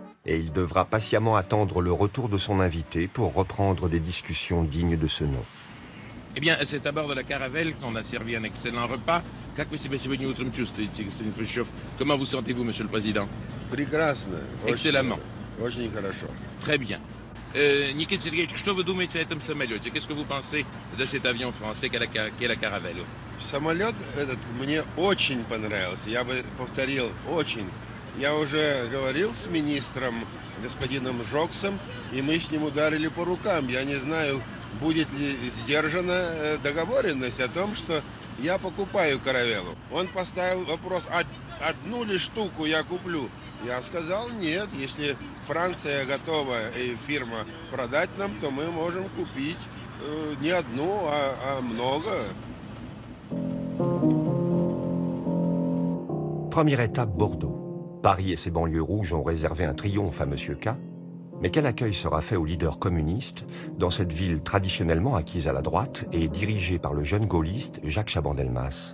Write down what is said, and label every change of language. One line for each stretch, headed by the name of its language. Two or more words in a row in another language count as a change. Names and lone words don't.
French: Et il devra patiemment attendre le retour de son invité pour reprendre des discussions dignes de ce nom. Eh bien, c'est à bord de la caravelle qu'on a servi un excellent repas. Comment vous sentez-vous, Monsieur le Président? Excellemment.
Russian: Очень хорошо.
French: Très bien.
Russian: Никита Сергеевич, что вы думаете о этом самолете?
French: Qu'est-ce que vous pensez de cet avion français qu'est la Caravelle?
Russian: Самолет этот мне очень понравился. Я бы повторил, очень. Я уже говорил с министром, господином Жоксом, и мы с ним ударили по рукам. Я не знаю, будет ли сдержана договоренность о том, что я покупаю Каравеллу. Он поставил вопрос, одну ли штуку я куплю? Я сказал, нет, если Франция готова и фирма продать нам, то мы можем купить не одну, а много.
French: Première étape, Bordeaux. Paris et ses banlieues rouges ont réservé un triomphe à Monsieur K. Mais quel accueil sera fait aux leaders communistes dans cette ville traditionnellement acquise à la droite et dirigée par le jeune gaulliste Jacques Chaban-Delmas?